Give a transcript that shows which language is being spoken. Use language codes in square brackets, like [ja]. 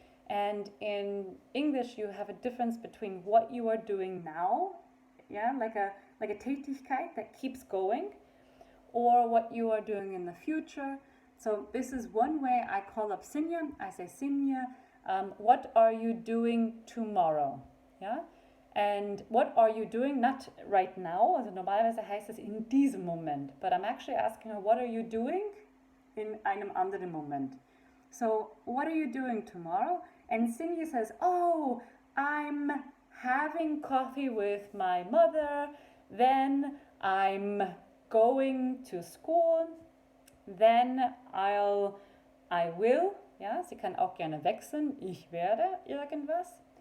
[en] And in English you have a difference between what you are doing now, yeah, like a Tätigkeit that keeps going, or what you are doing in the future. So this is one way I call up Sinja. I say, Sinja, what are you doing tomorrow? Yeah? And what are you doing? Not right now. [de] Also normalerweise heißt es in diesem Moment. [en] But I'm actually asking her, what are you doing [de] in einem anderen Moment? [en] So what are you doing tomorrow? And Sinja says, oh, I'm having coffee with my mother. Then I'm going to school. Then I will, [de] ja, sie kann auch gerne wechseln, ich werde irgendwas.